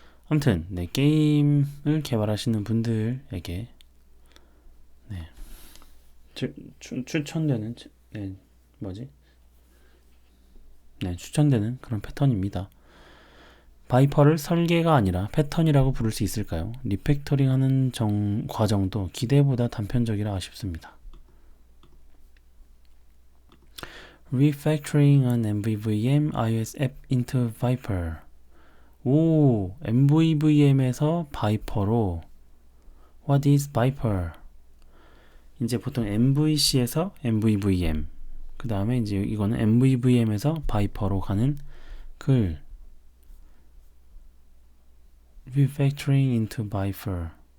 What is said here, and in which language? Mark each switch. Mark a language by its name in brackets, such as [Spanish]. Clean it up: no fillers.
[Korean] 아무튼 네, 게임을 개발하시는 분들에게 네, 추천되는 네, 뭐지? 네, 추천되는 그런 패턴입니다. 바이퍼를 설계가 아니라 패턴이라고 부를 수 있을까요? 리팩터링하는 과정도 기대보다 단편적이라 아쉽습니다. [English] Refactoring an MVVM iOS app into Viper. [Korean] 오, MVVM에서 바이퍼로. [English] What is Viper? [Korean] 이제 보통 MVC에서 MVVM. 그 다음에 이제 이거는 MVVM에서 바이퍼로 가는 글. [English] Refactoring into Viper.